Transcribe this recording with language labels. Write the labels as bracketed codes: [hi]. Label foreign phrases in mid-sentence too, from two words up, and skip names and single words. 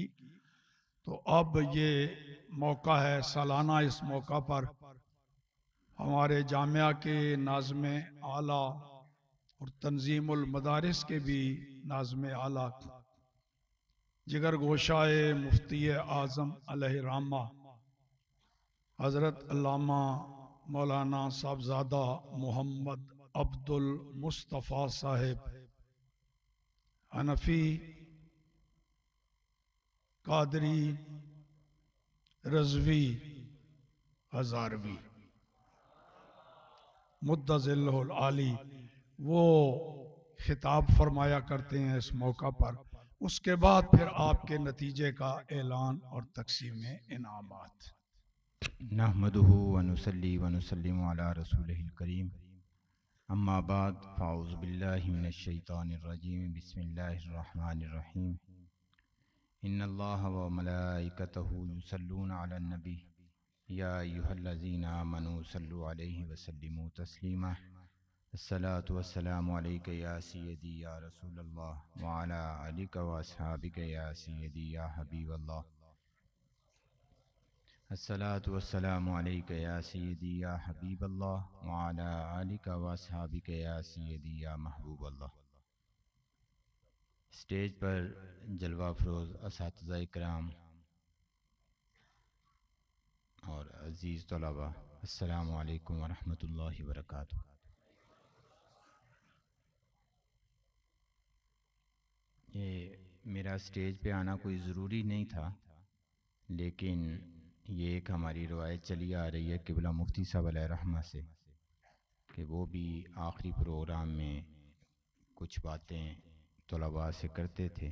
[ur] تو اب یہ موقع ہے سالانہ، اس موقع پر ہمارے جامعہ کے ناظم اعلیٰ اور تنظیم المدارس کے بھی ناظم اعلیٰ جگر گوشۂ مفتی اعظم علیہ الرحمہ حضرت علامہ مولانا صاحبزادہ محمد عبدالمصطفیٰ صاحب حنفی قادری رضوی ہزاروی [ar] مدظلہ العالی [ur] وہ خطاب فرمایا کرتے ہیں اس موقع پر. اس کے بعد پھر آپ کے نتیجے کا اعلان اور تقسیم انعامات. [ar] نحمده ونصلي ونسلم على رسوله الكريم، أما بعد، فأعوذ بالله من الشيطان الرجيم، بسم الله الرحمن الرحيم. إن الله وملائكته يصلون على النبي، يا أيها الذين آمنوا صلوا عليه وسلموا تسليما. الصلاة والسلام عليك يا سيدي يا رسول الله وعلى آلك وأصحابك يا سيدي يا حبيب الله. الصلاة والسلام عليك يا سيدي يا حبيب الله وعلى آلك وأصحابك يا سيدي يا محبوب الله. [ur] سٹیج پر جلوہ افروز اساتذہ کرام اور عزیز طلبہ, [ar] السلام عليكم ورحمة الله وبركاته. [ur] یہ میرا سٹیج پہ آنا کوئی ضروری نہیں تھا، لیکن یہ ایک ہماری روایت چلی آ رہی ہے قبلہ مفتی صاحب علیہ الرحمہ سے، کہ وہ بھی آخری پروگرام میں کچھ باتیں طلبہ سے کرتے تھے.